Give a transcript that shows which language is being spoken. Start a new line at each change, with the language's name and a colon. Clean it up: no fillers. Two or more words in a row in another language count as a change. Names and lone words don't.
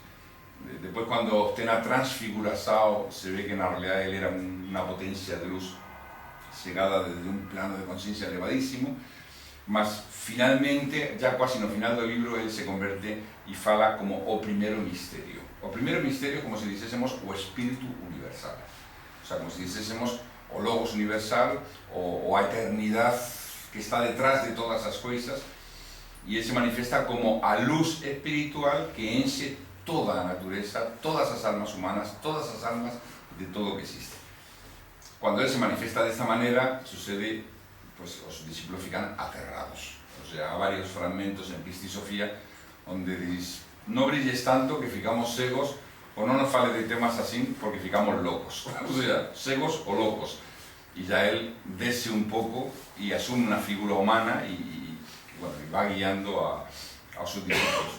Galician: Depois, cando obtén a transfiguração, se ve que na realidade ele era unha potencia de luz chegada desde un plano de conciencia elevadísimo, mas finalmente, já quasi no final do libro, ele se converte e fala como o primeiro misterio. O primeiro misterio, como se dixésemos, o espírito universal.
Spanish: O sea,
Galician: como se dixésemos, o logos universal, o a eternidade que está detrás de todas as coisas, e ele se manifesta como a luz espiritual que enche toda a natureza, todas as almas humanas, todas as almas de todo o que existe. Cuando ele se manifiesta desta maneira, sucede, pues os discípulos fican aterrados.
Spanish: O sea,
Galician: há varios fragmentos en Pistisofía onde diz, no brilles tanto que ficamos cegos, o non nos fale de temas así porque ficamos locos.
Spanish: O sea,
Galician: cegos o locos. E
Spanish: ya él
Galician: desce un pouco e asume unha figura humana e bueno, va guiando aos seus discípulos.